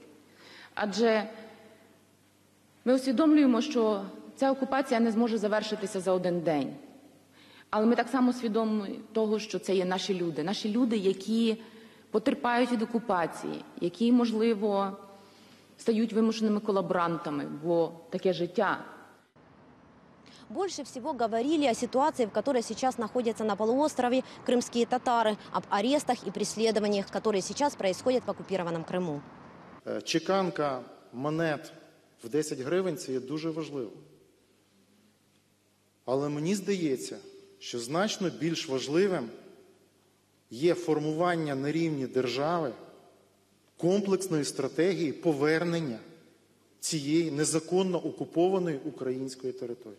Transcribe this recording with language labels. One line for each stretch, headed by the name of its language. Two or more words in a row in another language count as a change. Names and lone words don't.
Ukrainian: Адже ми усвідомлюємо, що ця окупація не зможе завершитися за один день. Але ми так само свідомі того, що це є наші люди, які потерпають від окупації, які, можливо, стають вимушеними колаборантами, бо таке життя.
Russian: Больше всего говорили о ситуации, в которой сейчас находятся на полуострове крымские татары, об арестах и преследованиях, которые сейчас происходят в оккупированном Крыму.
Ukrainian: Чеканка монет в 10 гривень – це є дуже важливо. Але мені здається, що значно більш важливим є формування на рівні держави комплексної стратегії повернення цієї незаконно окупованої української території.